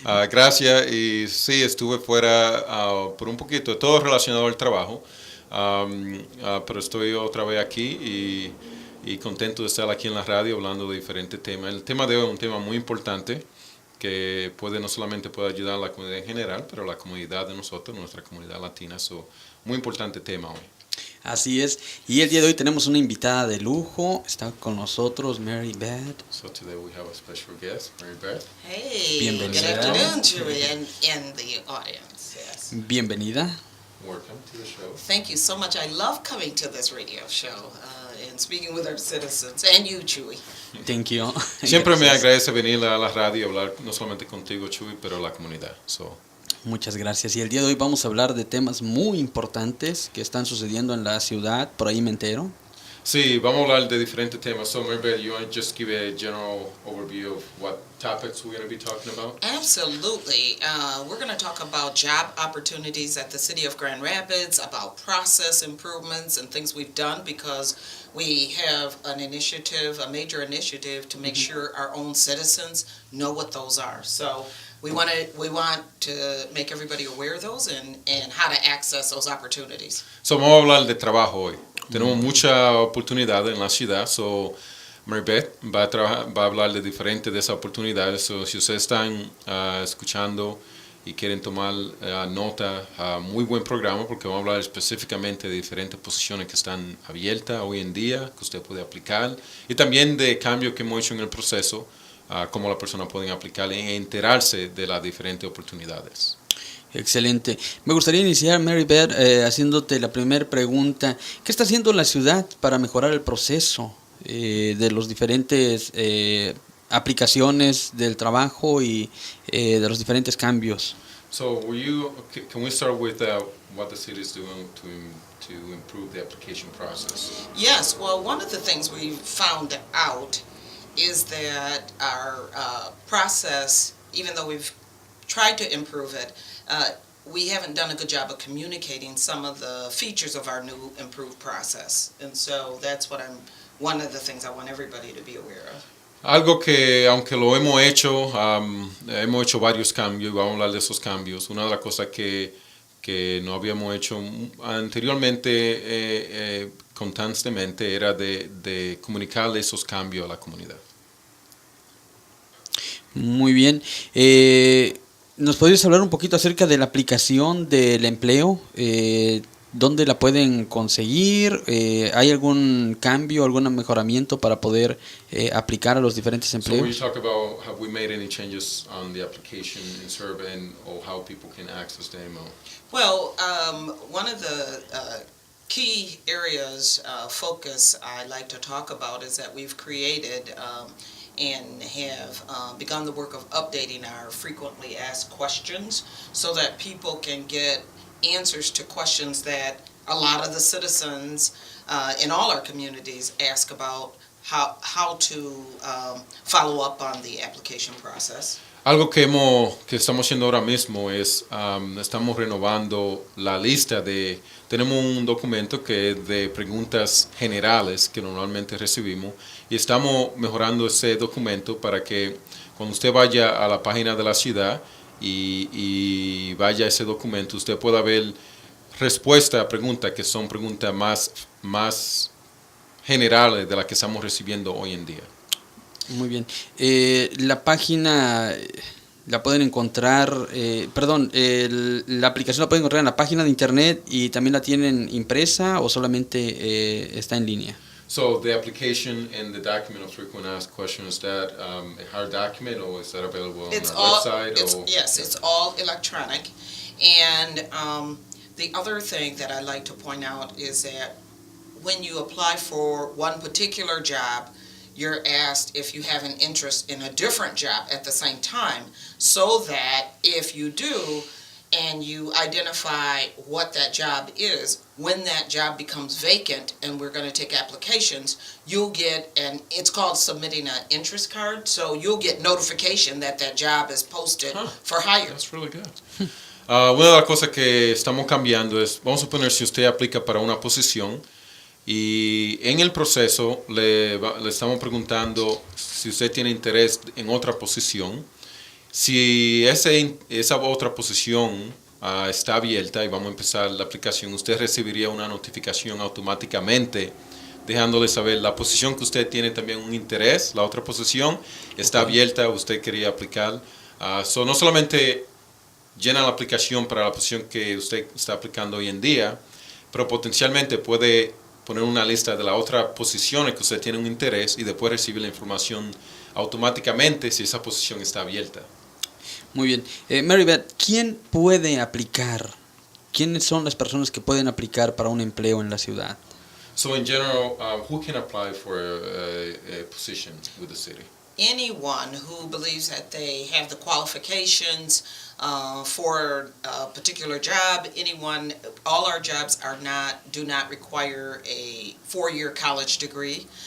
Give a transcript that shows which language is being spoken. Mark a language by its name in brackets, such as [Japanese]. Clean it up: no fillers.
[Spanish] Gracias, y sí, estuve fuera por un poquito, todo relacionado al trabajo, pero estoy otra vez aquí y contento de estar aquí en la radio hablando de diferentes temas. El tema de hoy es un tema muy importante que no solamente puede ayudar a la comunidad en general, pero a la comunidad de nosotros, nuestra comunidad latina. Muy importante tema hoy. Así es, y el día de hoy tenemos una invitada de lujo, está con nosotros Mary Beth. [English] So today we have a special guest, Mary Beth. Hey, [Spanish] Bienvenida. [English] good afternoon, Chuy, and the audience. Yes. [Spanish] Bienvenida. [English] Welcome to the show. Thank you so much. I love coming to this radio show and speaking with our citizens, and you, Chuy. Thank you. [Spanish] Siempre me agradece venir a la radio y hablar no solamente contigo, Chuy, pero a la comunidad. Muchas gracias. Y el día de hoy vamos a hablar de temas muy importantes que están sucediendo en la ciudad, por ahí me entero. Sí, vamos a hablar de diferentes temas. [English] So, Mary, you want to just give a general overview of what topics we're going to be talking about? Absolutely. We're going to talk about job opportunities at the city of Grand Rapids, about process improvements and things we've done because we have an initiative, a major initiative to make sure our own citizens know what those are. So we want to make everybody aware of those and how to access those opportunities. [Spanish] So, vamos a hablar de trabajo hoy. Tenemos muchas oportunidades en la ciudad. So, Mary Beth va a hablar de diferentes de esas oportunidades. So, si ustedes están escuchando y quieren tomar nota, muy buen programa porque vamos a hablar específicamente de diferentes posiciones que están abiertas hoy en día, que usted puede aplicar, y también de cambios que hemos hecho en el proceso, cómo la persona puede aplicar y enterarse de las diferentes oportunidades. Excelente. Me gustaría iniciar, Mary Beth, haciéndote la primera pregunta. ¿Qué está haciendo la ciudad para mejorar el proceso de los diferentes aplicaciones del trabajo y de los diferentes cambios? [English] So, can we start with what the city is doing to improve the application process? Yes, well, one of the things we found out is that our process, even though we've tried to improve it, we haven't done a good job of communicating some of the features of our new improved process. And so that's one of the things I want everybody to be aware of. [Spanish] Algo que, aunque lo hemos hecho varios cambios, y vamos a hablar de esos cambios. Una de las cosas que no habíamos hecho anteriormente constantemente era de comunicarle esos cambios a la comunidad. Muy bien. ¿Nos podrías hablar un poquito acerca de la aplicación del empleo? ¿Dónde la pueden conseguir? ¿Hay algún cambio, algún mejoramiento para poder aplicar a los diferentes empleos? [English] So when you talk about have we made any changes on the application and survey and how people can access the email? Well, one of the key areas focus I like to talk about is that we've created and have begun the work of updating our frequently asked questions so that people can get answers to questions that a lot of the citizens in all our communities ask about how to follow up on the application process. [Spanish] Algo que estamos haciendo ahora mismo es, estamos renovando la lista tenemos un documento que es de preguntas generales que normalmente recibimos y estamos mejorando ese documento para que cuando usted vaya a la página de la ciudad y vaya a ese documento, usted pueda ver respuestas a preguntas que son preguntas más generales de las que estamos recibiendo hoy en día. Muy bien. La página la pueden encontrar, la aplicación la pueden encontrar en la página de internet y también la tienen impresa o solamente está en línea. [English] So the application and the document of frequent asked questions, is that a hard document or is that available on our website? Yes, it's all electronic. And the other thing that I like to point out is that when you apply for one particular job, you're asked if you have an interest in a different job at the same time, so that if you do, and you identify what that job is. When that job becomes vacant and we're going to take applications, you'll get, and it's called submitting an interest card, so you'll get notification that that job is posted for hire. That's really good. [Spanish] Una de las cosas que estamos cambiando es, vamos a suponer si usted aplica para una posición y en el proceso le estamos preguntando si usted tiene interés en otra posición. Si esa otra posición está abierta y vamos a empezar la aplicación, usted recibiría una notificación automáticamente dejándole saber la posición que usted tiene también un interés, la otra posición está abierta, usted quería aplicar. No solamente llena la aplicación para la posición que usted está aplicando hoy en día, pero potencialmente puede poner una lista de las otras posiciones que usted tiene un interés y después recibir la información automáticamente si esa posición está abierta. Muy bien. Mary Beth, ¿quién puede aplicar? ¿Quiénes son las personas que pueden aplicar para un empleo en la ciudad? [English] So in general, who can apply for a position with the city? Anyone who believes that they have the qualifications for a particular job. All our jobs do not require a 4-year college degree.